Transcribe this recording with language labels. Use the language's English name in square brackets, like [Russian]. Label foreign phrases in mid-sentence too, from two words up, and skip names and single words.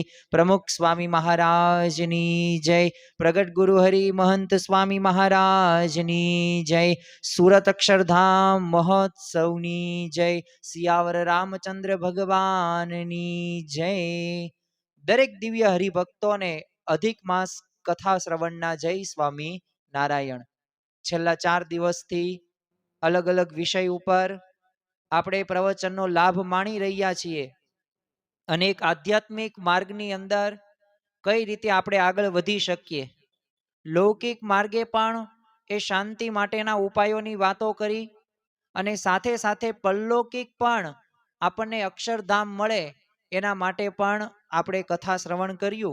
[Gujarati] પ્રમુખ સ્વામી મહારાજની જય। પ્રગટ ગુરુ હરિ મહંત સ્વામી મહારાજની જય। સુરત અક્ષરધામ મહોત્સવની જય। સિયાવર રામચંદ્ર ભગવાનની જય। દરેક દિવ્ય હરિભક્તોને અધિક માસ કથા શ્રવણના જય સ્વામી નારાયણ। छेल्ला 4 દિવસથી અલગ અલગ विषय ઉપર આપણે પ્રવચનનો લાભ માણી રહ્યા છીએ અને એક આધ્યાત્મિક માર્ગની અંદર કઈ રીતે આપણે આગળ વધી શકીએ। લૌકિક માર્ગે પણ એ શાંતિ માટેના ઉપાયોની વાતો કરી અને સાથે સાથે પરલૌકિક પણ આપણને અક્ષરધામ મળે એના માટે પણ આપણે કથા શ્રવણ કર્યું।